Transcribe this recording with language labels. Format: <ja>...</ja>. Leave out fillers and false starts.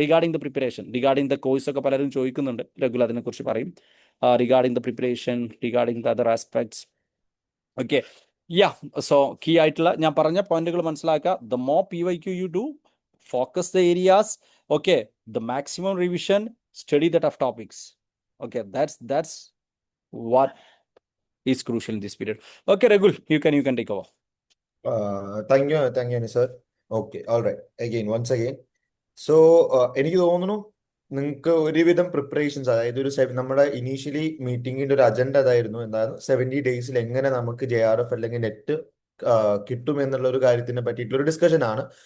<en>regarding the preparation, regarding the course</en> <ml>ഒക്കെ പലരും ചോദിക്കുന്നുണ്ട്. രഘുൽ അതിനെക്കുറിച്ച് പറയും.</ml> <en>Regarding the preparation, regarding the other aspects. Okay, yeah.</en> <ml>So key ആയിട്ടുള്ള ഞാൻ പറഞ്ഞ പോയിന്റുകൾ മനസ്സിലാക്കുക.</ml> <en>The more PYQ you do, focus the areas, okay, the maximum revision, study the tough topics. Okay, that's what is crucial in this period. Okay, Ragul, you can take over. Thank you, Nisar. Okay, all right. Once again.</en> <ml>So, എനിക്ക് തോന്നുന്നു നിങ്ങൾക്ക് ഒരുവിധം preparations, അതായത് നമ്മുടെ initially മീറ്റിംഗിന്റെ ഒരു agenda അതായിരുന്നു, എന്താണ് 70 ഡേയ്സിൽ എങ്ങനെ നമുക്ക് JRF അല്ലെങ്കിൽ നെറ്റ് കിട്ടും എന്നുള്ള ഒരു കാര്യത്തിനെ പറ്റിയിട്ടുള്ള ഒരു ഡിസ്കഷൻ ആണ്.</ml>